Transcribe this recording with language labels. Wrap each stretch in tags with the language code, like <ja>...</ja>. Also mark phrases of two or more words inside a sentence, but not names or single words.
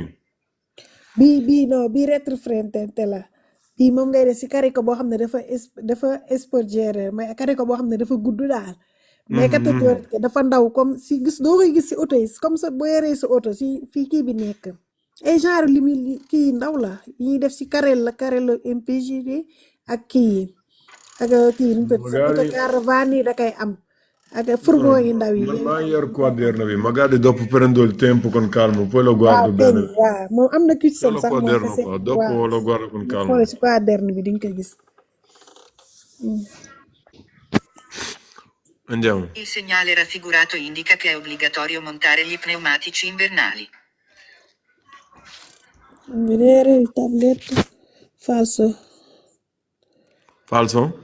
<wo>bii non bii rétroflétante la bii moom ngay def si kariko boo xam ne dafa sporgère mais kariko boo xam ne dafa gudd daal mais catégorie dafa ndaw comme si doo koy gis si oto yi</wo> <fr>comme ça</fr> <wo>boo yoree sa oto si fii kii bi nekk ay genre kii ndaw la yi ñuy def si carrel MPG ak kii ak kii nu mu tudd sa oto caravane yi da koy am ak fourgon yi ndaw yi Man maa yor quaderno bi</wo> <it>magari dopo prendo il tempo con calma poi lo guardo</it> <wo>waaw</wo> <it>bene.</it> <wo>waaw moom am na cucson</wo> <it>Solo</it> <wo>sax moom</wo> <it>quaderno</it> <wo>kese</wo> <it>qua dopo lo guardo con calma.</it> <wo>xoole si quaderno bi di nga ko gis</wo> <it>Andiamo. Il segnale raffigurato indica che è obbligatorio montare gli pneumatici invernali. vedere il tabletto falso Falso?</it>